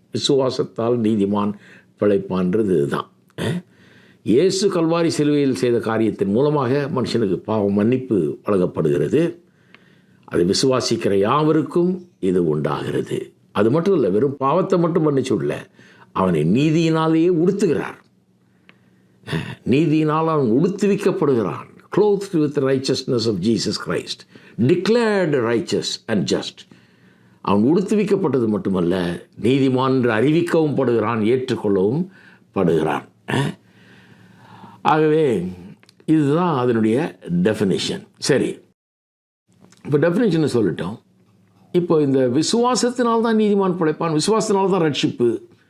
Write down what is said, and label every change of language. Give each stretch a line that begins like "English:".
Tamil: விசுவாசத்தால் நீதிமான் பிழைப்பான்றது இதுதான். இயேசு கல்வாரி சிலுவையில் செய்த காரியத்தின் மூலமாக மனுஷனுக்கு பாவ மன்னிப்பு வழங்கப்படுகிறது. அதை விசுவாசிக்கிற யாவருக்கும் இது உண்டாகிறது. அது மட்டும் இல்லை, வெறும் பாவத்தை மட்டும் மன்னிச்சு விடல, அவனை நீதியினாலேயே உடுத்துகிறார். நீதியினால் அவன் உடுத்துவிக்கப்படுகிறான்.
English: clothed with the righteousness of Jesus Christ, declared righteous and just.
Tamil: அவன் உடுத்துவிக்கப்பட்டது மட்டுமல்ல, நீதிமான் என்று அறிவிக்கவும் படுகிறான், ஏற்றுக்கொள்ளவும் படுகிறான். ஆகவே இதுதான் அதனுடைய டெஃபினிஷன். சரி, இப்போ டெஃபினேஷனை சொல்லிட்டோம். இப்போ இந்த விசுவாசத்தினால்தான் நீதிமான் பிழைப்பான், விசுவாசத்தினால்தான் ரட்சிப்பு.